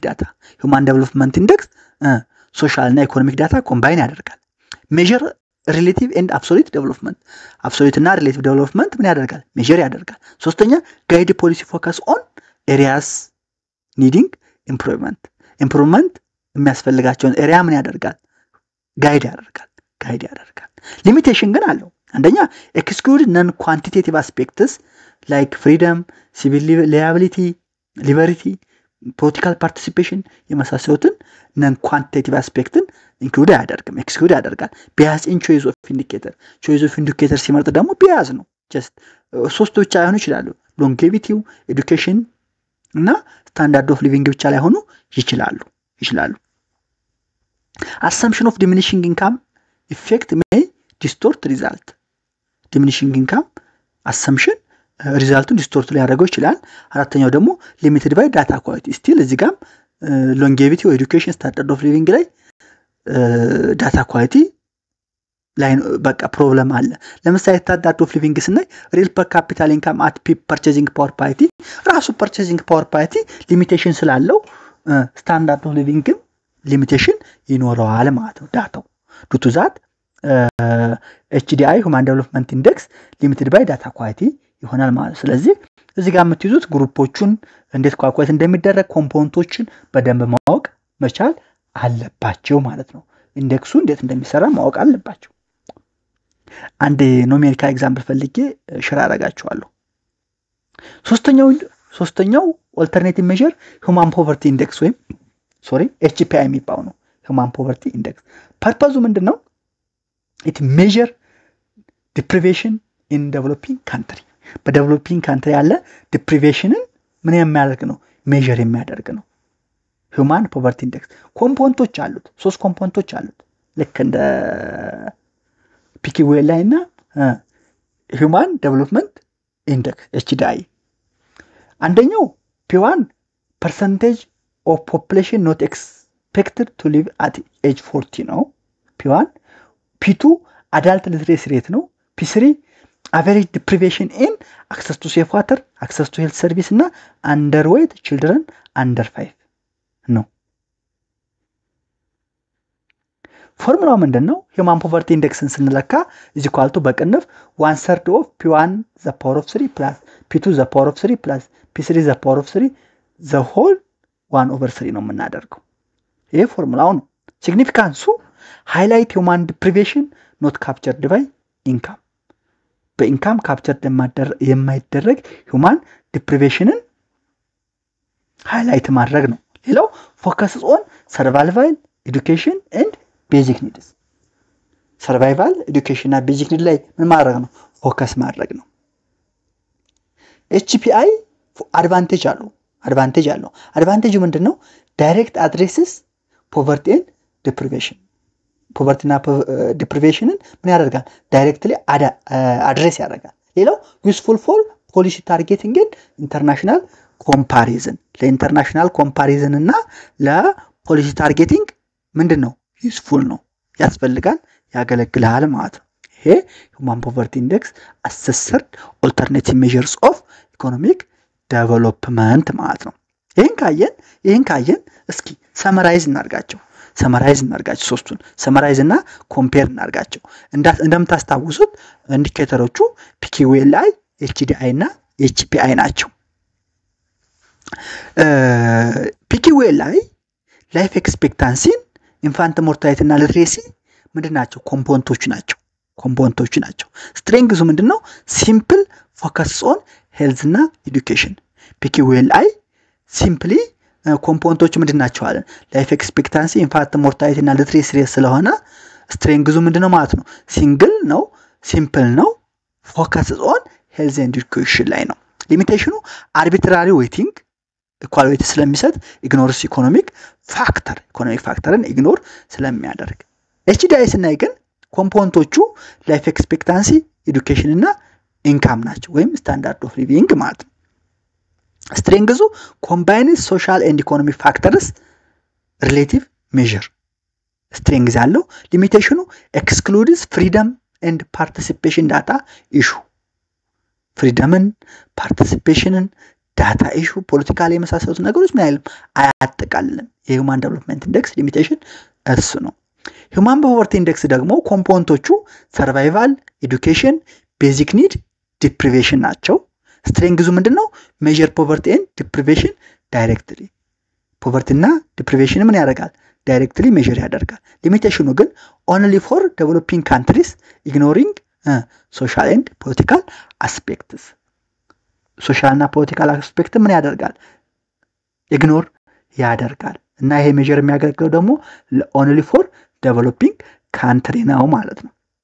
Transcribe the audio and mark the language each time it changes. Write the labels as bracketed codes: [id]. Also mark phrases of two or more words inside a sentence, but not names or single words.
[en] data Human Development Index social እና economic data combine ያደርጋል measure relative and absolute እና relative development [am] ምን ያደርጋል [en] ሜጀር [am] ያደርጋል ሶስተኛ [en] guide policy focus on areas needing improvement የሚያስፈልጋቸውን area [am] ምን ያደርጋል [en] ጋይድ ያደርጋል ሊሚቴሽን [am] ግን አለው አንደኛ [en] exclude non quantitative aspects like freedom civil liability liberty political participation የመሳሰሉትን non quantitative aspects exclude ያደርጋል bias in choice of indicator [am] ሲመርጥ ደግሞ [en] bias ነው just [am] ሶስት ብቻ ሆኖ ይችላሉ [en] longevity education እና standard of living [am] ብቻ ላይ ሆኖ ይችላሉ [en] assumption of diminishing income effect may distort result diminishing income assumption result distort [am] ሊያደርገው ይችላል አራተኛው ደግሞ [en] limited by data quality still [am] እዚህ ጋር [en] longevity or education standard of living ላይ data quality [am] ላይ በቃ ፕሮብለም አለ ለምሳሌ [en] standard of living ስናይ real per capita income at purchasing power parity ራሱ purchasing power parity limitation ስላለው standard of living [am] ግን limitation ይኖረዋል ማለት ነው ዳታው [en] due to that HDI Human Development Index limited by data quality [am] ይሆናል ማለት ስለዚህ እዚህ ጋር የምትይዙት ግሩፖቹን እንዴት ኳልኩሌት እንደሚደረግ ኮምፖነንቶችን በደንብ ማወቅ መቻል አለባቸው ማለት ነው ኢንዴክሱ እንዴት እንደሚሰራ ማወቅ አለባቸው አንድ [en] numerical example [am] ፈልጌ ሼር አደርጋችኋለሁ ሶስተኛው [en] alternative measure [am] Human Poverty Index ወይም HPI የሚባለው ነው Human Poverty Index ፐርፐዙ ምንድነው [en] it measure deprivation in developing country [am] በ [en] developing country [am] ያለ deprivationን ምን የሚያደርግ ነው measure የሚያደርግ ነው Human Poverty Index ኮምፖነንቶች አሉት 3 ኮምፖነንቶች አሉት ልክ እንደ [en] PQLI እና Human Development Index HDI አንደኛው P1 percentage of population not expected to live at age 40 ነው P1 P2 adult literacy rate ነው P3 average deprivation in access to safe water access to health service እና underweight children under 5 ነው [am] ፎርሙላው ምንድነው [en] Human Poverty Indexን ስንለካ is equal to በቅንፍ 1/3 of P1 the power of 3 plus P2 the power of 3 plus P3 the power of 3 the whole 1/3 [am] ነው የምናደርገው ይሄ ፎርሙላው ነው ሲግኒፊካንሱ [en] highlight human deprivation not captured by income [am] በኢንካም ካፕቸርድ የማይደረግ [en] human deprivationን highlight [am] ማድረግ ነው ሌላው [en] focus on survival education and basic needs survival education እና basic need [am] ላይ ምን ማድረግ ነው ፎከስ ማድረግ ነው [en] HPI advantage አለው advantage ምንድነው direct addresses poverty and deprivation poverty እና deprivationን [am] ምን ያደርጋል [en] directly address [am] ያደርጋል ሌላው [en] useful for policy targeting and international comparison ለinternational comparison [am] እና [en] ለpolicy targeting [am] ምንድነው useful ነው ያስፈልጋል ያገለግላል ማለት ነው ይሄ Human Poverty Index [en] assessed alternative measures of economic development [am] ማለት ነው ይሄን ካየን እስኪ ሰመራይዝ እናርጋቸው ሶስቱን ሰመራይዝ እና ኮምፔር እናርጋቸው እንደምታስታውሱት ኢንዲኬተሮቹ PQLI HDI እና HPI ናቸው [en] PQLI life expectancy infant mortality እና literacy [am] ምንድናቸው ኮምፖነንቶች ናቸው [en] strength ምንድነው simple focus on health እና education PQLI simply [am] ኮምፖነንቶች ምንድናቸው አለን [en] life expectancy infant mortality እና literacy rate ስለሆነ strength [am] ምንድነው ማለት ነው [en] single ነው simple ነው focus on health and education [am] ላይ ነው ሊሚቴሽኑ [en] arbitrary weighting equality ስለሚሰጥ ignores economic factorን ignore [am] ስለሚያደርግ HDI ስናይ ግን ኮምፖነንቶቹ [en] life expectancy education እና income [am] ናቸው ወይም [en] standard of living [am] ማለት ነው [en] strength combines social and economic factors relative measure strength [am] ያለው ሊሚቴሽኑ [en] excludes freedom and participation data issue freedomን participationን data issue [am] ፖለቲካሊ የመሳሰሉት ነገሮች ምን አይልም አያጠቃልልም የሁማን ዴቨሎፕመንት ኢንዴክስ ሊሚቴሽን እሱ ነው Human Poverty Index ደግሞ ኮምፖነንቶቹ [en] survival education basic need deprivation ናቸው strength ምንድነው measure poverty and deprivation directly poverty እና deprivation [am] ምን ያደርጋል [en] directly measure ያደርጋል ሊሚቴሽኑ ግን only for developing countries ignoring social and political aspects social እና political aspect [am] ምን ያደርጋል [en] ignore [am] ያደርጋል እና ይሄ [en] measure [am] የሚያገለግለው ደግሞ [en] only for developing country [am] ነው ማለት ነው